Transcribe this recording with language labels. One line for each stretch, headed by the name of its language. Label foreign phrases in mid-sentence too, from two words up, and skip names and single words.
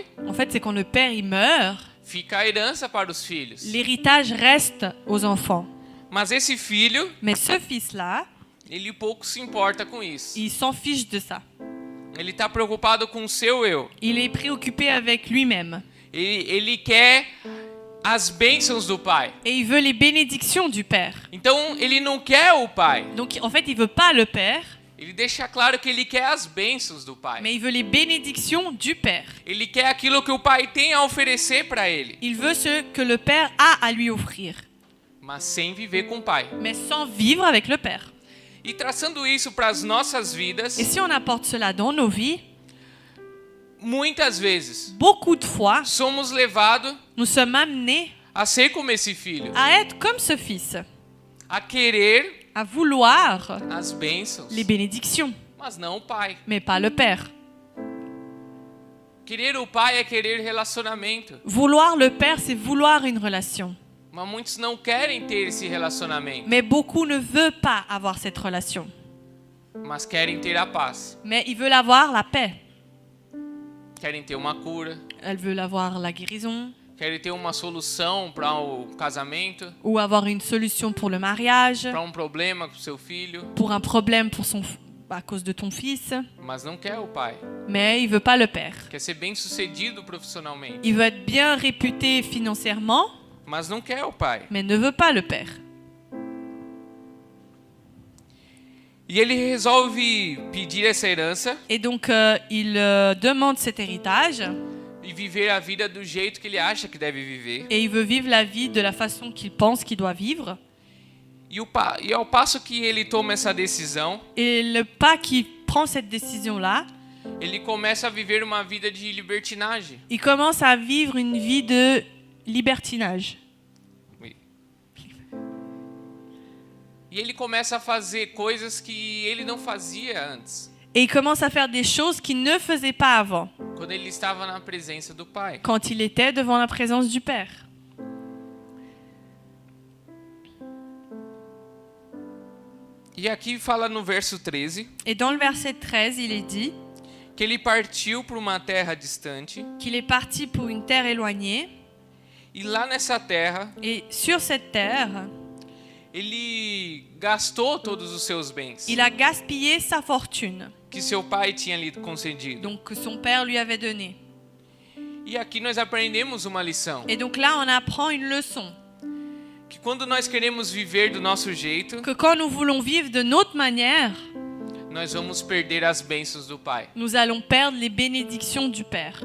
French: En fait, c'est quand le père il meurt,
Portuguese: fica a herança para os filhos.
French: l'héritage reste aux enfants.
Portuguese: Mas esse filho,
French: Mais ce fils-là,
Portuguese: ele pouco se importa com isso.
French: il s'en fiche de ça.
Portuguese: Ele está preocupado com o seu eu.
French: Il est préoccupé avec lui-même.
Portuguese: Ele quer as bênçãos do pai.
French: Et il veut les bénédictions du père.
Portuguese: Então ele não quer o pai.
French: Donc en fait, il veut pas le père,
Portuguese: Ele deixa claro que ele quer as bênçãos do pai.
French: mais il veut les bénédictions du père.
Portuguese: Ele quer aquilo que o pai tem a oferecer para ele,
French: Il veut ce que le père a à lui offrir,
Portuguese: mas sem viver com o pai.
French: mais sans vivre avec le père.
Portuguese: E traçando isso para as nossas vidas,
French: Et si on apporte cela dans nos vies,
Portuguese: muitas vezes
French: beaucoup de fois,
Portuguese: somos levados
French: nous sommes amenés
Portuguese: a ser como esse filho,
French: à être comme ce fils,
Portuguese: a querer
French: à vouloir
Portuguese: as bênçãos,
French: les bénédictions,
Portuguese: mas não o pai.
French: mais pas le père.
Portuguese: Querer o pai é querer relacionamento,
French: Vouloir le père, c'est vouloir une relation.
Portuguese: mas muitos não querem ter esse relacionamento,
French: Mais beaucoup ne veulent pas avoir cette relation.
Portuguese: mas querem ter a paz,
French: Mais ils veulent avoir la paix.
Portuguese: querem ter uma cura,
French: Elles veulent avoir la guérison
Portuguese: querem ter uma solução para o casamento,
French: ou avoir une solution pour le mariage,
Portuguese: para um problema com seu filho,
French: pour un problème à cause de ton fils.
Portuguese: mas não quer o pai.
French: Mais il veut pas le père.
Portuguese: Quer ser bem-sucedido profissionalmente,
French: Il veut être bien réputé financièrement,
Portuguese: mas não quer o pai.
French: mais ne veut pas le père.
Portuguese: E ele resolve pedir essa herança
French: Et donc il demande cet héritage
Portuguese: e viver a vida do jeito que ele acha que deve viver.
French: et il veut vivre la vie de la façon qu'il pense qu'il doit vivre.
Portuguese: E ao passo que ele toma essa decisão,
French: Et le pas qu'il prend cette décision-là,
Portuguese: ele começa a viver uma vida de libertinagem.
French: il commence à vivre une vie de libertinage. Oui.
Portuguese: E ele começa a fazer coisas que ele não fazia antes,
French: Et il commence à faire des choses qu'il ne faisait pas avant,
Portuguese: quando ele estava na presença do pai.
French: quand il était devant la présence du Père.
Portuguese: E aqui fala no verso 13
French: Et dans le verset 13, il est dit
Portuguese: que ele partiu para uma terra distante
French: qu'il est parti pour une terre éloignée.
Portuguese: e lá nessa terra
French: Et sur cette terre,
Portuguese: ele gastou todos os seus bens
French: il a gaspillé sa fortune,
Portuguese: que seu pai tinha lhe concedido.
French: donc que son père lui avait donnée.
Portuguese: E aqui nós aprendemos uma lição,
French: Et donc là, on apprend une leçon,
Portuguese: que quando nós queremos viver do nosso jeito,
French: que quand nous voulons vivre de notre manière,
Portuguese: nós vamos perder as bênçãos do Pai.
French: nous allons perdre les bénédictions du Père.